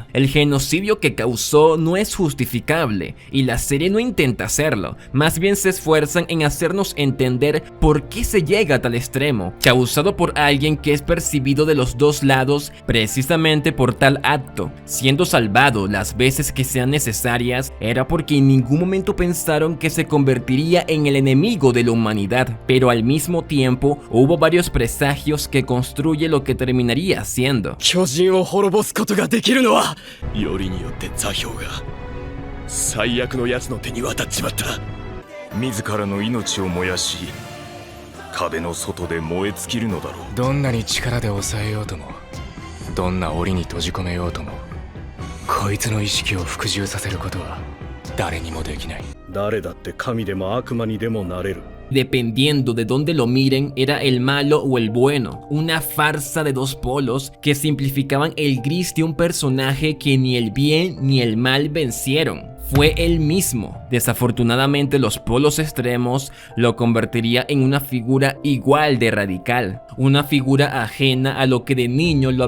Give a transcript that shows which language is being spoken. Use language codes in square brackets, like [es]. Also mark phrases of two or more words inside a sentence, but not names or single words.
[es] El genocidio que causó no es justificable y la serie no intenta hacerlo, más bien se esfuerzan en hacernos entender por qué se llega a tal extremo, causado por alguien que es percibido de los dos lados precisamente por tal acto, siendo salvado las veces que sean necesarias. Era porque en ningún momento pensaron que se convertiría en el enemigo de la humanidad, pero al mismo tiempo hubo varios presagios que construye lo que terminaría siendo. [ja] 巨人を滅ぼすことができるのはよりによって座標が最悪の奴の手に渡っちまった。自らの命を燃やし壁の外で燃え尽きるのだろう。どんなに力で抑えようとも、どんな檻に閉じ込めようとも、こいつの意識を服従させることは誰にもできない。誰だって神でも悪魔にでもなれる。 [es] Dependiendo de dónde lo miren, era el malo o el bueno, una farsa de dos polos que simplificaban el gris de un personaje que ni el bien ni el mal vencieron. Fue él mismo. Desafortunadamente, los polos extremos lo convertiría en una figura igual de radical, una figura ajena a lo que de niño lo